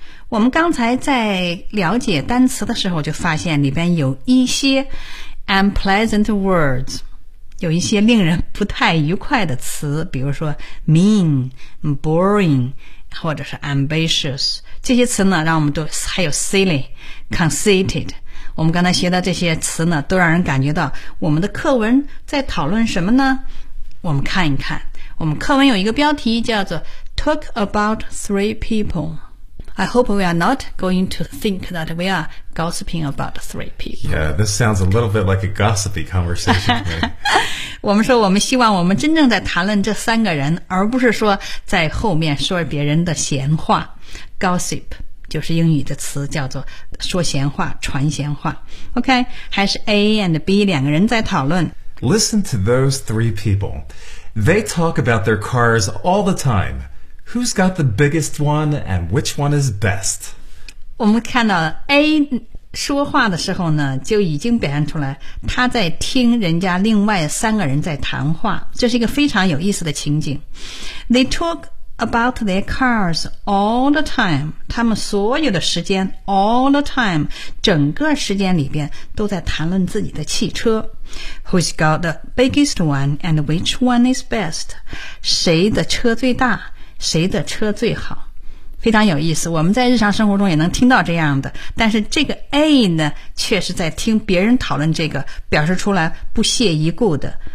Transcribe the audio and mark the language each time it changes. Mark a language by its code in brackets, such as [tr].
[zh] 我们刚才在了解单词的时候就发现里边有一些 [en] unpleasant words， [zh] 有一些令人不太愉快的词，比如说 [en] mean, boring, [zh] 或者是 ambitious， 这些词呢让我们都还有 [en] silly, conceited， [zh] 我们刚才学的这些词呢都让人感觉到我们的课文在讨论什么呢？我们看一看，我们课文有一个标题叫做 [en] Talk about three people，I hope we are not going to think that we are gossiping about three people. Yeah, this sounds a little bit like a gossipy conversation. [zh] 我们说我们希望我们真正在谈论这三个人，而不是说在后面说别人的闲话。 Gossip 就是英语的词，叫做说闲话、传闲话。 OK, 还是 A and B 两个人在讨论。 [en] Listen to those three people. They talk about their cars all the time. Who's got the biggest one and which one is best? [zh] 我们看到 A 说话的时候呢，就已经表现出来他在听人家另外三个人在谈话，这是一个非常有意思的情景。 [en] They talk about their cars all the time， [zh] 他们所有的时间 [en] all the time， [zh] 整个时间里边都在谈论自己的汽车。 [en] Who's got the biggest one and which one is best？ [zh] 谁的车最大，谁的车最好，非常有意思。我们在日常生活中也能听到这样的，但是这个 A 呢确实在听别人讨论这个，表示出来不屑一顾的。